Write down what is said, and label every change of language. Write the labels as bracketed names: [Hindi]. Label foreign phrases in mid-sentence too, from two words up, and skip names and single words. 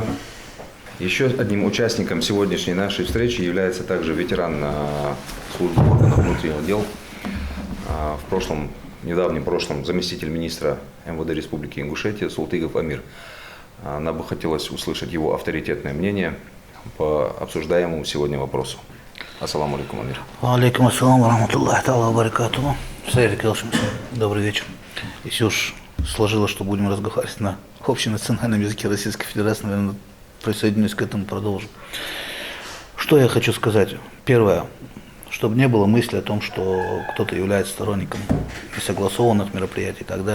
[Russian] Еще одним участником сегодняшней нашей встречи является также ветеран службы органов внутренних дел. В прошлом в недавнем прошлом заместитель министра МВД Республики Ингушетия Султыгов Амир. Нам бы хотелось услышать его авторитетное мнение по обсуждаемому сегодня вопросу. [Arabic] السلام عليكم, Амир. عليكم السلام رحمة الله تعالى بركاته. [Ingush] Сайрик Элшин, [Russian] добрый вечер. Если уж сложилось, что будем разговаривать на общенациональном языке Российской Федерации, наверное, присоединюсь к этому, продолжим. Что я хочу сказать? Первое, чтобы не было мысли о том, что кто-то является сторонником несогласованных мероприятий и так далее.